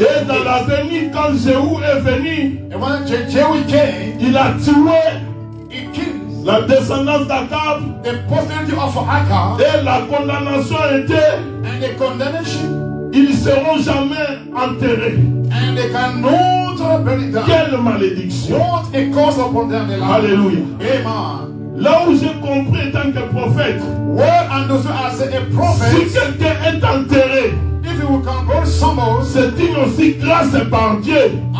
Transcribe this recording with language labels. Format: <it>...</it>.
<fr>Et dans l'avenir, quand Jéhu est venu,</fr> <en>And when Jehu came,</en> <fr>il a tué</fr> <en>he killed</en> <fr>la descendance d'Akab</fr> <en>the posterity of Acab.</en> <fr>et la condamnation était,</fr> <en>And the condemnation.</en> <fr>ils ne seront jamais enterrés.</fr> <en>And they cannot bury them.</en> <fr>Quelle malédiction.</fr> <en>What a curse upon them.</en> <fr>Alléluia.</fr> <en>Amen.</en> <fr>Là où j'ai compris en tant que prophète,</fr> <en>Well understood as a</en> <fr>si</fr> <en>prophet,</en> <fr>quelqu'un est enterré,</fr> <en>if you can go somewhere,</en> <fr>c'est une aussi grâce par Dieu.</fr>